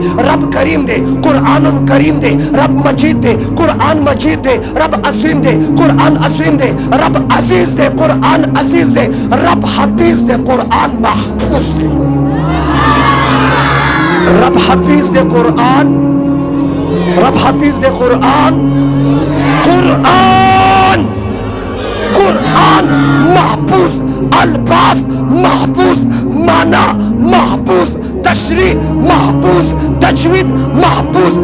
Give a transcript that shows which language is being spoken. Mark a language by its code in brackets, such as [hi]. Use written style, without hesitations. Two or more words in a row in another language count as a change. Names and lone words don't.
[ps] رب کریم دی، قرآن کریم دی، رب مجید دی، قرآن مجید دی، رب عظیم دی، قرآن عظیم دی، رب عزیز دی، قرآن عزیز دی، رب حفیظ دی، قرآن محفوظ دی. رب حفیظ دے قرآن، رب حفیظ دے قرآن. قرآن قرآن محفوظ، الفاظ محفوظ، معنی محفوظ، تشریح محفوظ، تجوید محفوظ.